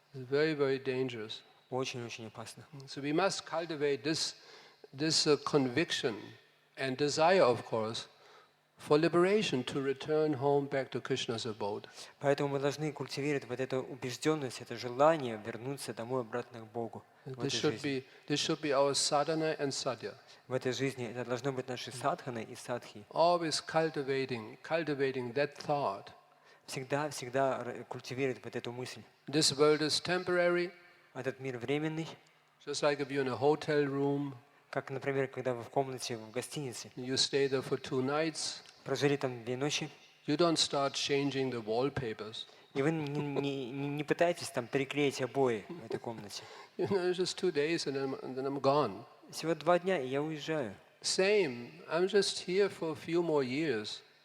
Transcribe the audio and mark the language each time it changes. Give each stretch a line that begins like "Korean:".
English: It's very, very dangerous.
Russian: Очень-очень опасно.
English: So we must cultivate this conviction and desire, of course, for liberation to return home back to Krishna's abode.
Russian: Поэтому мы должны культивировать вот эту убежденность, это желание вернуться домой обратно к Богу.
English: This should be our sadhana and sadhya.
Russian: В этой жизни это должно быть нашей садханой и садхи.
English: Always cultivating that thought.
Russian: Всегда культивировать вот эту мысль.
English: This world is temporary.
Russian: Этот мир временный.
English: Just like if you're in a hotel room.
Russian: Как, например, когда вы в комнате в гостинице.
English: You stay there for 2 nights.
Russian: Прожили там 2 ночи.
English: You don't start changing the wallpapers.
Russian: И вы не пытаетесь там переклеить обои в этой комнате.
English: You know, it's just 2 days and then I'm gone.
Russian: Всего 2 дня, и я уезжаю.
English: Same. I'm just here for a few more years.